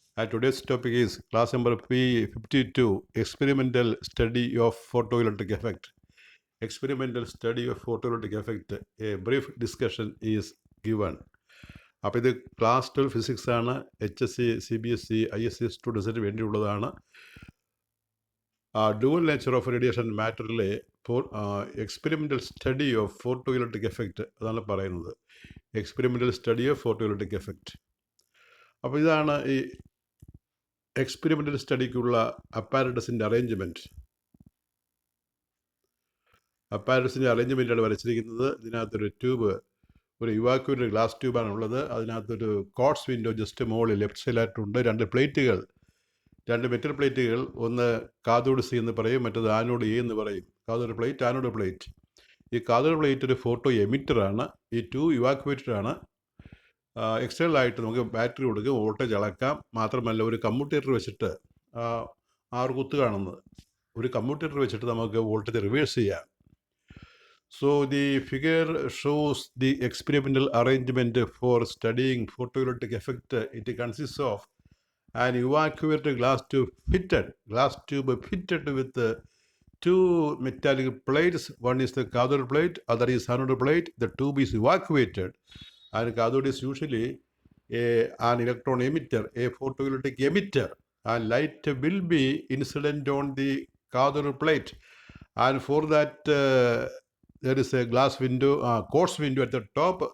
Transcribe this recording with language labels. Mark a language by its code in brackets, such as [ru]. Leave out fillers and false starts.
[en] Today's topic is class number P52, Experimental Study of Photoelectric Effect. Experimental Study of Photoelectric Effect. A brief discussion is given. [ml] അപ്പോൾ ഇത് class 12 physics ആണ്. HSC, CBSE, ISC സ്റ്റുഡൻസിന് വേണ്ടിയുള്ളതാണ്. [en] dual nature of radiation [ml] മാറ്ററിലെ [en] experimental study of photo electric effect [ml] അതാണ് പറയുന്നത്. [en] Experimental study of photo electric effect. [ml] അപ്പോൾ ഇതാണ് ഈ എക്സ്പെരിമെൻ്റൽ സ്റ്റഡിക്കുള്ള അപ്പാരറ്റസിൻ്റെ അറേഞ്ച്മെൻറ്റ്. അപ്പാരറ്റസിൻ്റെ അറേഞ്ച്മെൻറ്റാണ് വരച്ചിരിക്കുന്നത്. ഇതിനകത്തൊരു ട്യൂബ്, ഒരു ഇവാക്യൂറ്റഡ് ഗ്ലാസ് ട്യൂബാണ് ഉള്ളത്. അതിനകത്തൊരു കോട്സ് വിൻഡോ ജസ്റ്റ് മുകളിൽ ലെഫ്റ്റ് സൈഡിലായിട്ടുണ്ട്. രണ്ട് മെറ്റൽ പ്ലേറ്റുകൾ, ഒന്ന് കാഥോഡ് സി എന്ന് പറയും, മറ്റത് ആനോഡ് എ എന്ന് പറയും. Cathode plate, anode plate. ഈ കാഥോഡ് പ്ലേറ്റ് ഒരു ഫോട്ടോ എമിറ്ററാണ്. ഈ ടു ഇവാക്യുവേറ്ററാണ്. എക്സ്റ്റേണലായിട്ട് നമുക്ക് ബാറ്ററി കൊടുക്കും, വോൾട്ടേജ് അളക്കാം. മാത്രമല്ല ഒരു കമ്മ്യൂട്ടേറ്റർ വെച്ചിട്ട് 6 കുത്ത് കാണുന്നത്, ഒരു കമ്മ്യൂട്ടേറ്റർ വെച്ചിട്ട് നമുക്ക് വോൾട്ടേജ് റിവേഴ്സ് ചെയ്യാം. [en] So the figure shows the experimental arrangement for studying photoelectric effect. It consists of an evacuated glass tube fitted with two metallic plates. One is the cathode plate, other is anode plate. The tube is evacuated, and cathode is usually an electron emitter, a photoelectric emitter, and light will be incident on the cathode plate, and for that there is a glass window, quartz window at the top.